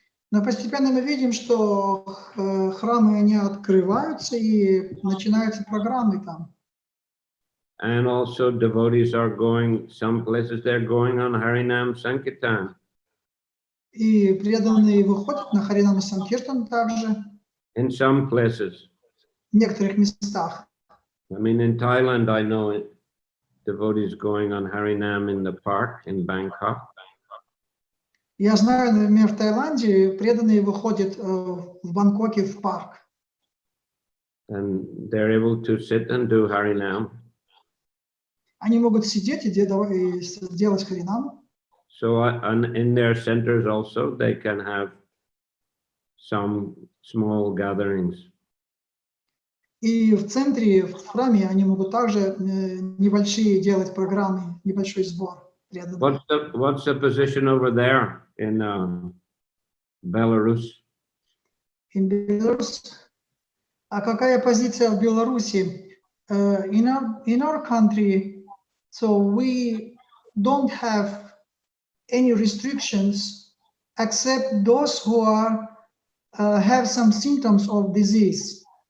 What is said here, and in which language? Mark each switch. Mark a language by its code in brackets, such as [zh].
[ru] Но постепенно мы видим, что храмы, они открываются и начинаются программы там. [en] And also devotees are going, some places they're going on Harinam Sankirtan. [ru] И преданные выходят на Харинам Санкиртан также. [en] In some places. [ru] В некоторых местах. [en] I mean, in Thailand, I know it, devotees going on Harinam in the park in Bangkok. [ru] Я знаю, например, в Таиланде преданные выходят в Бангкоке в парк. [en] And they're able to sit and do Harinam. [ru] Они могут сидеть и делать Харинам. [en] So in their centers also, they can have some small gatherings. [ru] И в центре, в храме, они могут также небольшие делать программы, небольшой сбор преданных. [en] What's the position over there in Belarus. In Belarus. [ru] А какая позиция в Беларуси? [en] In our country, so we don't have any restrictions except those who are have some symptoms of disease.